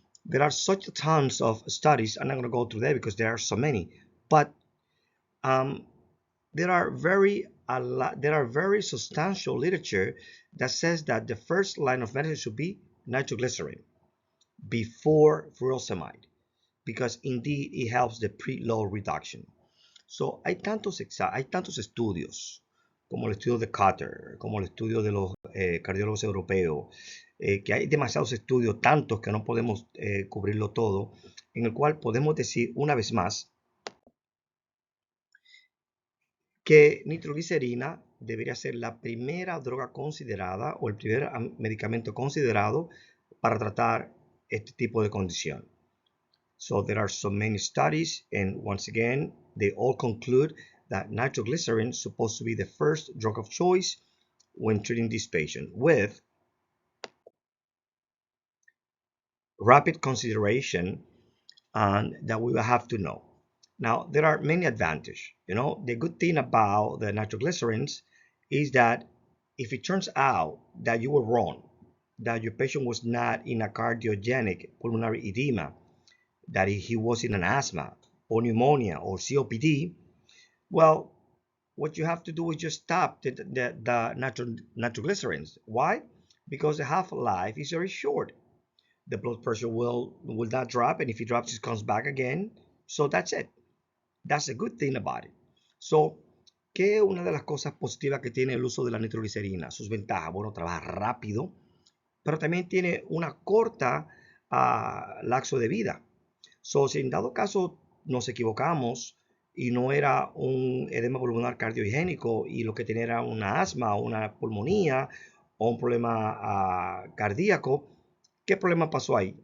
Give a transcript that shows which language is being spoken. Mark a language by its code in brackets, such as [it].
[en] There are such tons of studies. I'm not going to go through that because there are so many, but there are very substantial literature that says that the first line of medicine should be nitroglycerin before furosemide, because indeed it helps the preload reduction. So [es] hay tantos estudios, como el estudio de Carter, como el estudio de los cardiólogos europeos, que hay demasiados estudios, tantos que no podemos cubrirlo todo, en el cual podemos decir una vez más que nitroglicerina debería ser la primera droga considerada o el primer medicamento considerado para tratar este tipo de condición. [en] So there are so many studies, and once again, they all conclude that nitroglycerin is supposed to be the first drug of choice when treating this patient, with rapid consideration that we will have to know. Now, there are many advantages. The good thing about the nitroglycerins is that if it turns out that you were wrong, that your patient was not in a cardiogenic pulmonary edema, that he was in an asthma or pneumonia or COPD, well, what you have to do is just stop the nitroglycerins. Why? Because the half-life is very short. The blood pressure will not drop, and if it drops, it comes back again. So that's it. That's a good thing about it. So, [es] ¿qué es una de las cosas positivas que tiene el uso de la nitroglicerina? Sus ventajas, bueno, trabaja rápido, pero también tiene una corta lapso de vida. [en] So, [es] si en dado caso nos equivocamos y no era un edema pulmonar cardiogénico y lo que tenía era una asma o una pulmonía o un problema cardíaco, ¿qué problema pasó ahí?